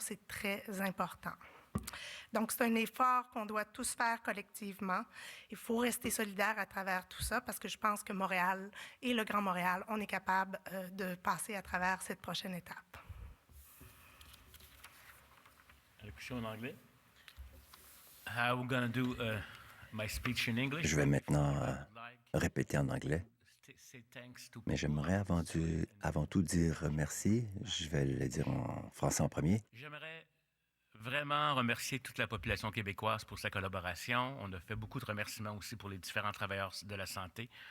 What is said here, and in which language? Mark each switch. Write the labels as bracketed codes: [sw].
[fr] C'est très important. Donc, c'est un effort qu'on doit tous faire collectivement. Il faut rester solidaire à travers tout ça parce que je pense que Montréal et le Grand Montréal, on est capable de passer à travers cette prochaine étape. Allocution en anglais. [en] I'm going to do my speech in English. [fr] Je vais maintenant répéter en anglais, mais j'aimerais avant tout dire merci. Je vais le dire en français en premier. J'aimerais vraiment remercier toute la population québécoise pour sa collaboration. On a fait beaucoup de remerciements aussi pour les différents travailleurs de la santé.